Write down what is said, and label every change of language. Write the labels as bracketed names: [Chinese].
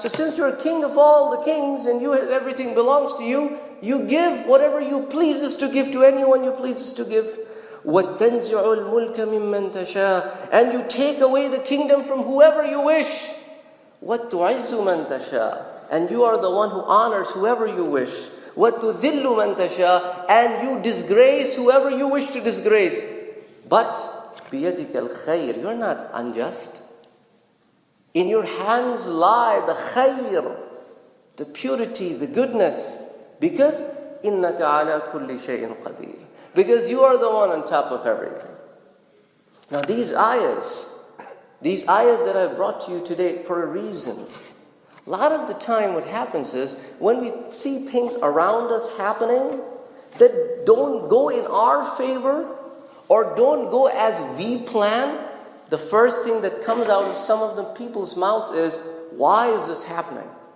[English] So since you're king of all the kings and everything belongs to you, you give whatever you pleases to give to anyone you pleases to give. [Arabic] وَتَنْزِعُ الْمُلْكَ مِمَّنْ تَشَاءُ. [English] And you take away the kingdom from whoever you wish. [Arabic] وَتُعِزُّ مَنْ تَشَاءُ. [English] And you are the one who honors whoever you wish. [Arabic] وَتُذِلُّ مَنْ تَشَاءُ. [English] And you disgrace whoever you wish to disgrace. But [Arabic] بِيَدِكَ الْخَيْرِ. [English] You're not unjust. In your hands lie the khayr, the purity, the goodness. Because [Arabic] إِنَّكَ عَلَى كُلِّ شَيْءٍ قَدِيرٍ. [English] Because you are the one on top of everything. Now these ayahs that I brought to you today for a reason. A lot of the time what happens is, when we see things around us happening that don't go in our favor or don't go as we plan, the first thing that comes out of some of the people's mouth is, why is this happening?